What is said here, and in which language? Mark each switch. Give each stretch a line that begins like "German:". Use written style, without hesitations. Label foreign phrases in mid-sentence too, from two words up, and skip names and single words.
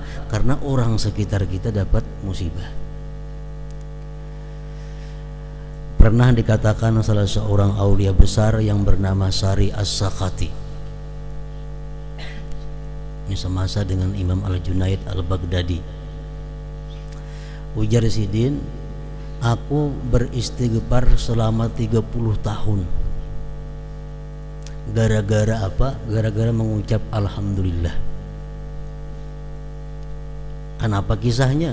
Indonesian: Karena orang sekitar kita dapat musibah. Pernah dikatakan salah seorang aulia besar yang bernama Sari As-Sakati, ini semasa dengan Imam Al-Junaid Al-Baghdadi, ujar Sidin, aku beristighfar selama 30 tahun. Gara-gara apa? Gara-gara mengucap alhamdulillah. Kenapa kisahnya?